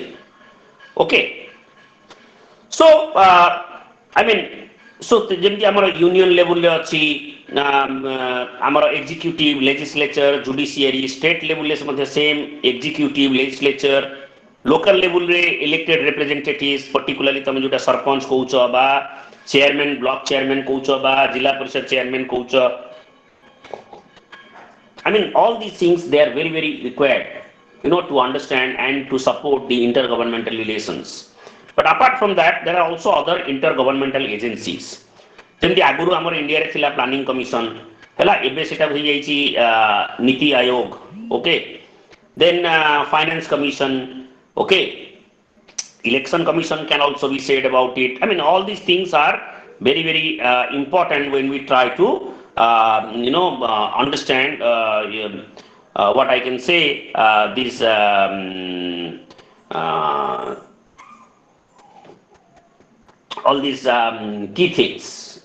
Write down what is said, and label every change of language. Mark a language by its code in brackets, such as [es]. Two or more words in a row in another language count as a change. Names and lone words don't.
[en] Okay. So so [or] ଯେମିତି ଆମର [en] union level [or] ରେ ଅଛି ଆମର [en] executive, legislature, judiciary, state level [or] ରେ ମଧ୍ୟ [en] same executive, legislature, local level [or] re [en] elected representatives, particularly [or] ତମେ ଯୋଉଟା ସରପଞ୍ଚ କହୁଛ ବା [en] chairman, block chairman [or] କହୁଛ ବା ଜିଲ୍ଲା ପରିଷଦ chairman କହୁଛ. [en] I mean, all these things, they are very, very required, to understand and to support the intergovernmental relations. But apart from that, there are also other intergovernmental agencies. [or] ଯେମିତି ଆଗରୁ ଆମର India ରେ ଥିଲା [en] planning commission, [or] ହେଲା ଏବେ ସେଟା ହୋଇ ଯାଇଛି ନୀତି ଆୟୋଗ, [en] okay. Then finance commission, okay. Election commission can also be said about it. I mean, all these things are very, very important when we try to understand what I can say these all these key things.